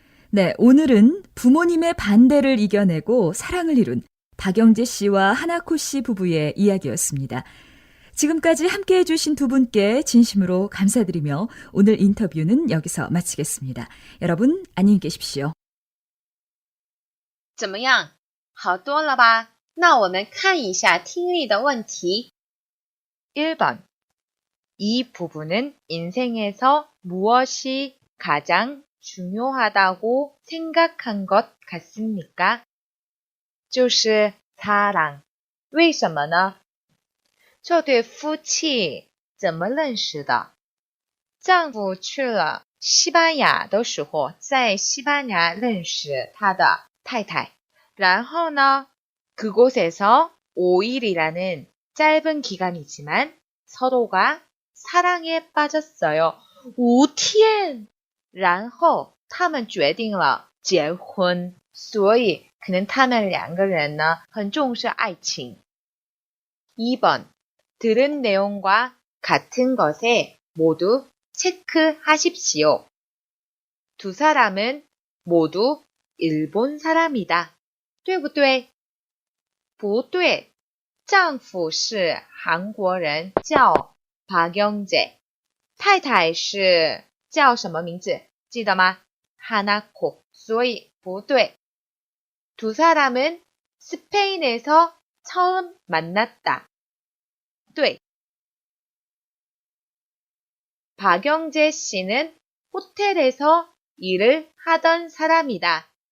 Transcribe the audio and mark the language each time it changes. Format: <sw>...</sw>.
<ko>네, 오늘은 부모님의 반대를 이겨내고 사랑을 이룬 박영재 씨와 하나코 씨 부부의 이야기였습니다. 지금까지 함께 해주신 두 분께 진심으로 감사드리며 오늘 인터뷰는 여기서 마치겠습니다. 여러분, 안녕히 계십시오.</ko> <zh>怎么样？好多了吧？那我们看一下听力的问题。</zh> <ko>1번. 이 부분은 인생에서 무엇이 가장 중요하다고 생각한 것 같습니까?</ko> <zh>就是사랑。 为什么呢？这对夫妻怎么认识的？丈夫去了西班牙的时候，在西班牙认识他的太太。然后呢，</zh> <ko>그곳에서 5일이라는 짧은 기간이지만 서로가 사랑에 빠졌어요.</ko> <zh>5天! 然后他们决定了结婚，所以可能他们两个人呢很重视爱情。</zh> <ko>2번. 들은 내용과 같은 것에 모두 체크하십시오. 두 사람은 모두 일본 사람이다.</ko> <zh>对不对？不对，丈夫是韩国人，叫박영재，太太是叫什么名字？记得吗？하나코，所以不对。</zh> <ko>두 사람은 스페인에서 처음 만났다.</ko> <zh>对。</zh> <ko>박영재 씨는 호텔에서 일을 하던 사람이다.</ko>